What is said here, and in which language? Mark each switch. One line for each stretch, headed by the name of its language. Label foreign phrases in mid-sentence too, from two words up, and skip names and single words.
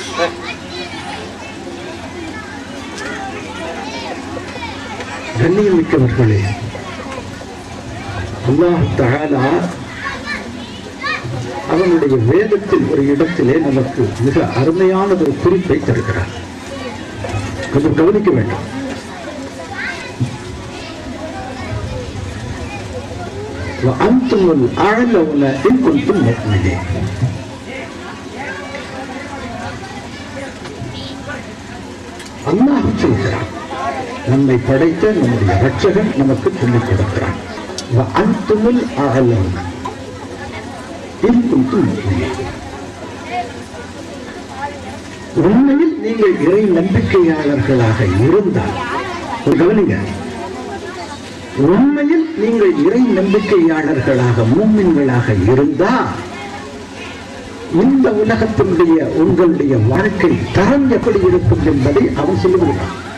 Tamil: கண்ணியமிக்கவர்களே,
Arabic: الله تعالى
Tamil: அவனுடைய வேதத்தில் ஒரு இடத்திலே நமக்கு மிக அருமையான ஒரு குறிப்பை தருகிறார். கொஞ்சம் கவனிக்க வேண்டும்.
Arabic: وَأَنْتُمُ الْأَعْلَوْنَ إِنْ كُنْتُمْ مُؤْمِنِينَ.
Tamil: அல்லாஹ் சொல்கிறான், நம்மை படைத்த நம்முடைய ரட்சகன் நமக்கு சொல்லிக் கொடுக்கிறான்.
Arabic: وَأَنْتُمُ الْأَعْلَوْنَ إِنْ كُنْتُمْ مُؤْمِنِينَ.
Tamil: உண்மையில் நீங்கள் இறை நம்பிக்கையாளர்களாக இருந்தால், கவனிங்க, உண்மையில் நீங்கள் இறை நம்பிக்கையாளர்களாக மூமின்களாக இருந்தால் இந்த உலகத்தினுடைய உங்களுடைய வாழ்க்கை தரம் எப்படி இருக்கும் என்பதை அவன் சொல்லுகிறான்.